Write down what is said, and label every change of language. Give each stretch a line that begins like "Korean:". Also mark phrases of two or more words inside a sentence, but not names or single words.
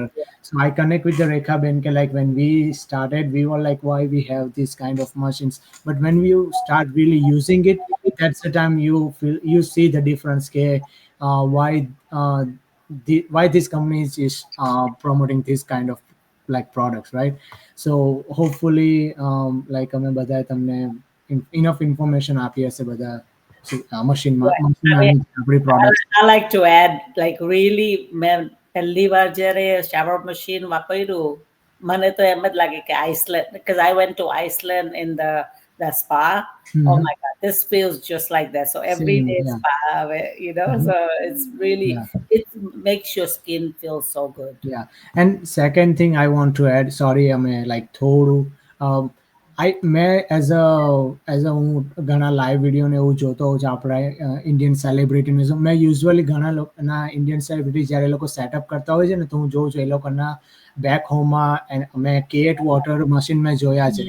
English: So I connect with the Rekha Benke. Like when we started, we were like, why we have this kind of machines? But when you start really using it, that's the time you feel, you see the difference. Why why this company is promoting this kind of like products, right? So hopefully like
Gujarati: અમે બધાએ તમને
English: enough information
Gujarati: આપી હશે બધા મશીનમાં
English: yeah.
Gujarati: મશીન
English: I mean,
Gujarati: આપણી પ્રોડક્ટ.
English: I like to add, like really,
Gujarati: મેં પહેલી વાર જ્યારે શાવર મશીન વાપર્યું, મને તો એમ જ લાગે કે આઇસલેન્ડ,
English: because I went to Iceland in the spa. Oh my God, this feels just like that. So every Same, day yeah. spa, you know, so it's really, Yeah. it makes your skin feel so good. Yeah. And second thing I want to add, sorry, I'm like
Gujarati: થોડું મેં
English: as a
Gujarati: હું ઘણા
English: live video
Gujarati: ને એવું જોતો હોઉં છું આપણા ઇન્ડિયન સેલિબ્રિટીનું. મેં યુઝ્યુઅલી ઘણા લોકોના
English: Indian celebrity
Gujarati: જ્યારે એ લોકો સેટઅપ કરતા હોય છે ને, તો હું જોઉં છું એ લોકોના બેક હોમમાં મેં કેટ વોટર મશીન મેં જોયા છે.